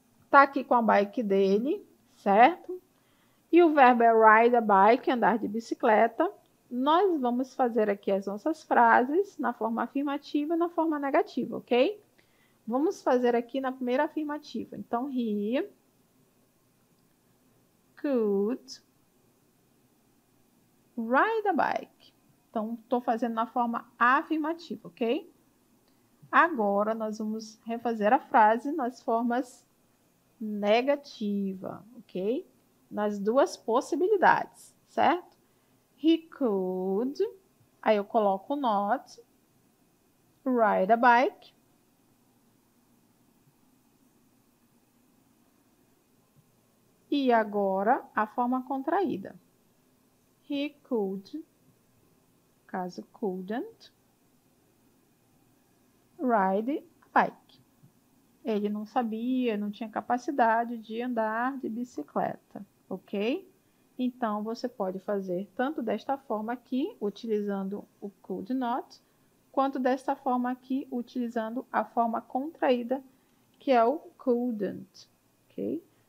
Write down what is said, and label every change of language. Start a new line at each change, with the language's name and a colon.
Portuguese: Tá aqui com a bike dele, certo? E o verbo é
English: ride a bike,
Portuguese: andar de bicicleta. Nós vamos fazer aqui as nossas frases na forma afirmativa e na forma negativa, ok? Vamos fazer aqui na primeira afirmativa.
English: Então, he could ride a bike.
Portuguese: Então, estou fazendo na forma afirmativa, ok? Agora, nós vamos refazer a frase nas formas negativa, ok? Nas duas possibilidades, certo?
English: He could,
Portuguese: aí eu coloco
English: not, ride a bike.
Portuguese: E agora, a forma contraída.
English: He could, caso couldn't, ride a bike.
Portuguese: Ele não sabia, não tinha capacidade de andar de bicicleta, ok? Então, você pode fazer tanto desta forma aqui, utilizando o could not, quanto desta forma aqui, utilizando a forma contraída, que é o couldn't, ok?